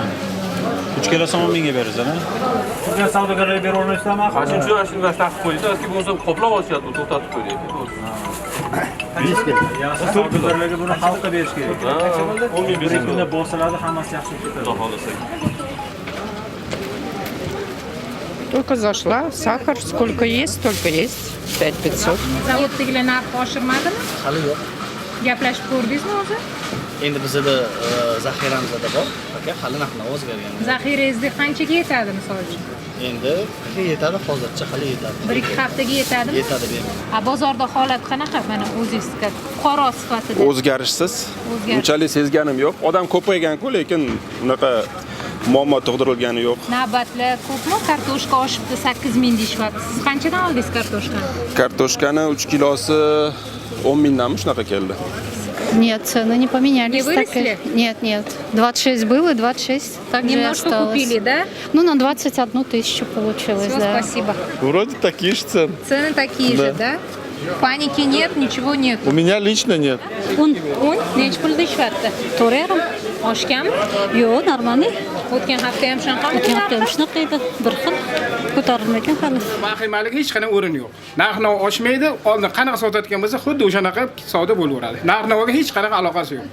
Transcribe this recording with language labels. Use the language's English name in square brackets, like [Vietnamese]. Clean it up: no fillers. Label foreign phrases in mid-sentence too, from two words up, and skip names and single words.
[Uzbek] 3 kilo 10 mingga berasiz-a? Sizlar savdogarlarga bera olmaysizlarmi? Qancha shunga taqib qo'ydi, yoki bo'lmasa qoplab olishyapti, to'xtatib qo'ydi. Savdogarlarga buni xalqqa berish kerak. 10 ming kunda bosiladi, hammasi yaxshi ketadi. Xudo xolasa. [Russian] Только зашла. Сахар сколько есть, столько есть. 5500. Zavoddagilar narx oshirmadimi? Hali yo'q. Gaplashib ko'rdingizmi o'zi? Endi bizda zaxiramizda bor. Aka, hali narx-navo o'zgargan. Zaxirangizda qanchaga yetadi misol uchun? Endi yetadi, hozircha hali yetadi. 1-2 haftaga yetadimi? Yetadi bemalol. Bozorda holat qanaqa? Mana o'zingizga fuqaro sifatida. O'zgarishsiz. Unchalik sezganim yo'q. Odam ko'paygan-ku, lekin unaqa muammo tug'dirilgani yo'q. Navbatlar ko'pmi? Kartoshka oshibdi 8000 deyishyapti. Siz qanchadan oldingiz kartoshkani? Kartoshkani 3 kilosi 10 mingdanmi shunaqa keldi. Нет, цены не поменялись. Не выросли? Нет. 26 было, 26 также Немножко осталось. купили, да? Ну, на 21 тысячу получилось, Все, да. спасибо. Вроде такие же цены. Цены такие же, да? Паники нет, ничего нет. У меня лично нет. Un [Uzbek] Necha pul deyishyapti? 4,5. Oshganmi? Yo'q, нормальный. O'tgan hafta ham shunaqami? O'tgan hafta ham shunaqa edi. Bir xil ko'tarilmagan hali. Vahimalikka hech qanday o'rin yo'q. Narx-navo oshmaydi, oldin qanaqa sotayotgan bo'lsa, xuddi o'shanaqa savdo bo'laveradi. Narx-navoga hech qanaqa aloqasi yo'q.